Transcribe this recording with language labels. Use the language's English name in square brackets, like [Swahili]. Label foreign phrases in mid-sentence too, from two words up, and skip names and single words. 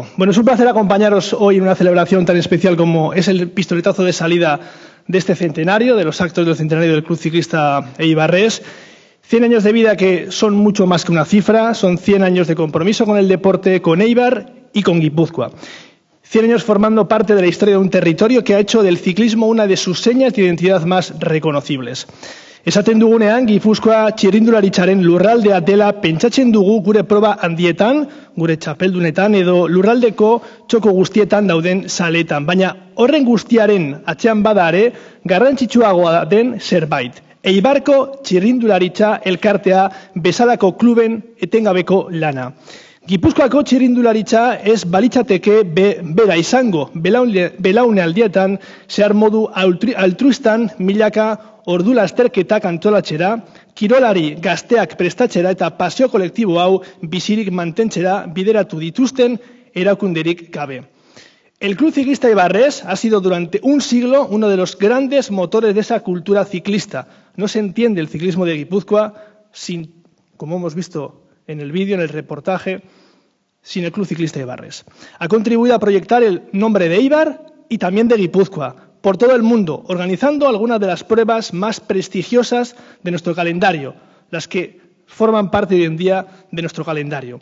[Spanish] Bueno, es un placer acompañaros hoy en una celebración tan especial como es el pistoletazo de salida de este centenario, de los actos del centenario del Club Ciclista Eibarres. 100 años de vida que son mucho más que una cifra, son 100 años de compromiso con el deporte, con Eibar y con Guipúzcoa. 100 años formando parte de la historia de un territorio que ha hecho del ciclismo una de sus señas de identidad más reconocibles. [Basque] Esaten dugunean, Gipuzkoa txirrindularitzaren lurraldea dela pentsatzen dugu gure proba handietan, gure txapeldunetan edo lurraldeko txoko guztietan dauden saletan. Baina horren guztiaren atzean bada ere, garrantzitsuagoa den zerbait. Eibarko txirrindularitza elkartea bezalako kluben etengabeko lana. Gipuzkoako txirrindularitza ez balitzateke bera izango, belaune aldietan zehar modu altruistan milaka ordu lasterketak antolatxera, kirolari gazteak prestatzera eta paseo kolektibo hau bizirik mantentzera bideratu dituzten erakunderik gabe. [Spanish] El Club Ciclista Ibarres ha sido durante un siglo uno de los grandes motores de esa cultura ciclista. No se entiende el ciclismo de Guipúzcoa sin, como hemos visto en el vídeo, en el reportaje, sin el Club Ciclista Ibarres. Ha contribuido a proyectar el nombre de Eibar y también de Guipúzcoa por todo el mundo, organizando algunas de las pruebas más prestigiosas de nuestro calendario, las que forman parte hoy en día de nuestro calendario.